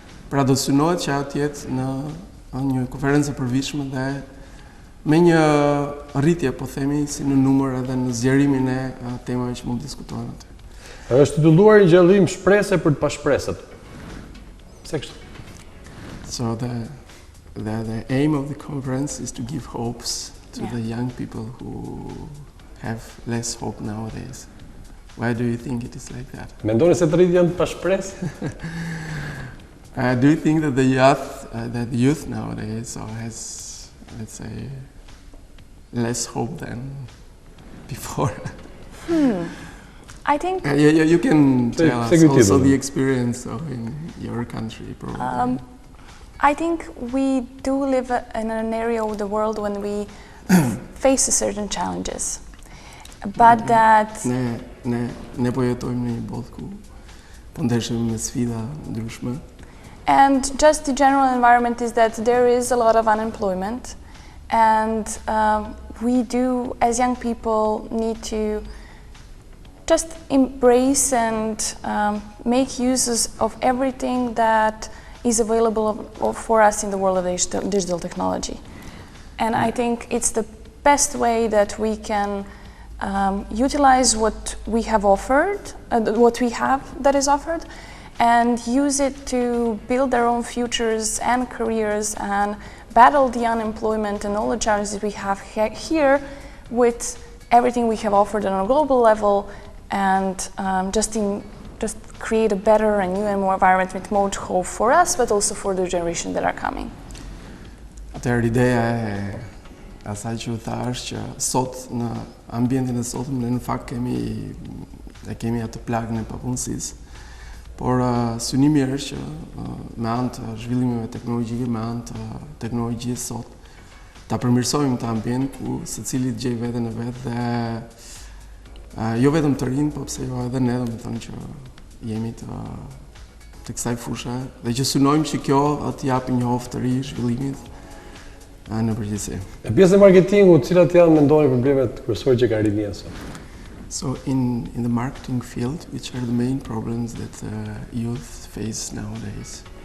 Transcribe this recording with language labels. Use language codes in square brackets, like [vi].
[sq] Pra do të synohet që ajo të jetë në një konferencë e përvitshme dhe me një rritje, po themi, si në numër edhe në zgjerimin e temave që mund të diskutohen aty. Është titulluar një gjallërim shprese për të pashpresët. Pse kështu? [en] So the aim of the conference is to give hopes to the young people who have less hope nowadays. Why do you think it is like that? [sq] Mendoni se të rritë janë të pashpresë? [en] Do you think that the youth nowadays has, let's say, less hope than before? I think you can tell us also the experience in your country, probably. I think we do live in an area of the world when we face certain challenges, but that [sq] ne po jetojmë në një botë ku po ndeshemi me sfida ndryshme. [en] And just the general environment is that there is a lot of unemployment, and we do, as young people, need to just embrace and make uses of everything that is available for us in the world of digital technology. And I think it's the best way that we can utilize what we have offered, what we have that is offered, and use it to build our own futures and careers and battle the unemployment and all the challenges we have here with everything we have offered on a global level, and just create a better and new and more environment with more hope for us, but also for the generation that are coming. [sq] Atëherë ideja e asaj që u tha është që sot në ambientin e sotëm ne në fakt kemi atë plagën e papunësisë, por synimi është që me anë të zhvillimeve teknologjike, me anë të teknologjisë sot, ta përmirësojmë të ambient ku secili të gjej veten e vet dhe jo vetëm të rinë, po pse jo edhe ne, domethënë që jemi të kësaj fushë dhe që synojmë që kjo të japë një oftë të ri zhvillimit në përgjithësi. E pjesë e marketingut, cilat janë mendoni problemet kryesore që ka rinjia sot? [en] So in the marketing field, which are the main problems that youth face nowadays?